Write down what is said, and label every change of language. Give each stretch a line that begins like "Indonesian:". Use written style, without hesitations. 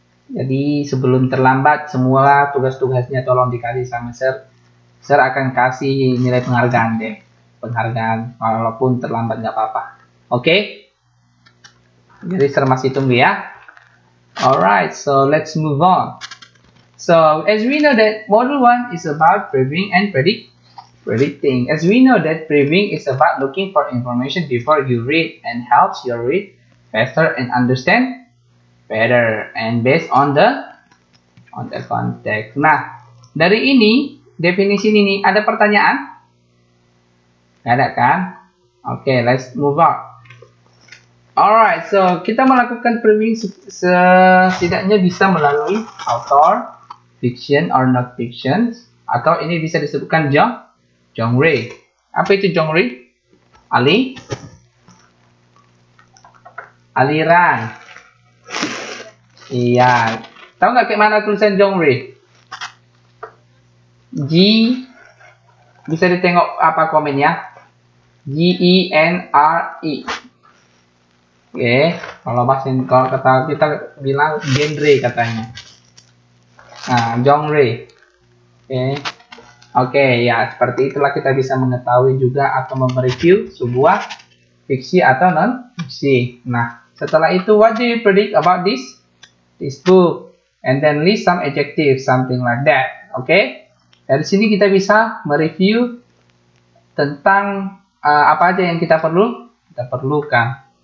Indonesian: Jadi sebelum terlambat semua tugas-tugasnya tolong dikasih sama Sir. Sir akan kasih nilai penghargaan deh. Penghargaan walaupun terlambat nggak apa-apa. Oke? Jadi Sir masih tunggu ya.
English: Alright, so let's move on. So, as we know that module 1 is about previewing and predicting. As we know that previewing is about looking for information before you read and helps you read faster and understand better and based on the context.
Indonesian: Nah, dari ini, definisi ini ada pertanyaan? Nggak ada kan? Oke,
English: let's move on. Alright, so
Indonesian: kita melakukan previewing setidaknya bisa melalui author,
English: fiction or not fiction,
Indonesian: atau ini bisa disebutkan genre. Apa itu genre? Aliran, Iya. Tahu nggak kayak mana tulisan genre? G, bisa ditengok apa komennya? G-E-N-R-E. Oke, kalau kata kita bilang genre katanya. Nah, genre. Oke, ya seperti itulah kita bisa mengetahui juga atau mereview sebuah fiksi atau non fiksi. Nah, setelah itu
English: what do you predict about this book? And then list some adjectives, something like that. Oke.
Indonesian: Dari sini kita bisa mereview tentang apa aja yang kita perlukan.